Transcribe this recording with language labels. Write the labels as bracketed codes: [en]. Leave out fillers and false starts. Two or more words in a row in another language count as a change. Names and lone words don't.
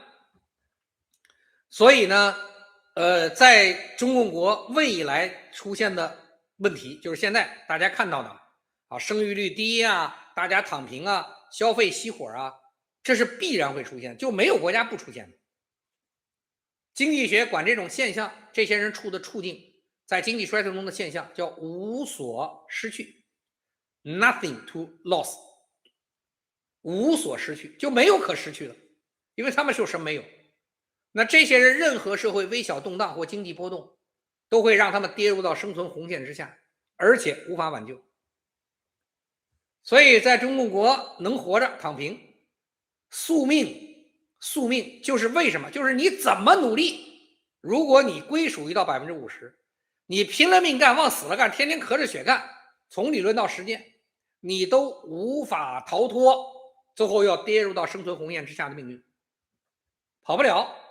[zh] 所以呢，在中共國未來出現的問題，就是現在大家看到的啊，生育率低啊，大家躺平啊，消費熄火啊，這是必然會出現，就沒有國家不出現的。經濟學管這種現象，這些人處的處境，在經濟衰退中的現象叫無所失去 ， [en] nothing to lose， [zh] 無所失去，就沒有可失去的，因為他們是有什麼沒有。那這些人任何社會微小動盪或經濟波動，都會讓他們跌入到生存紅線之下，而且無法挽救。所以在中共國能活着躺平，宿命就是為什麼？就是你怎麼努力，如果你歸屬於到50%，你拼了命幹，往死了幹，天天咳着血幹，從理論到實踐，你都無法逃脫，最後要跌入到生存紅線之下的命運，跑不了。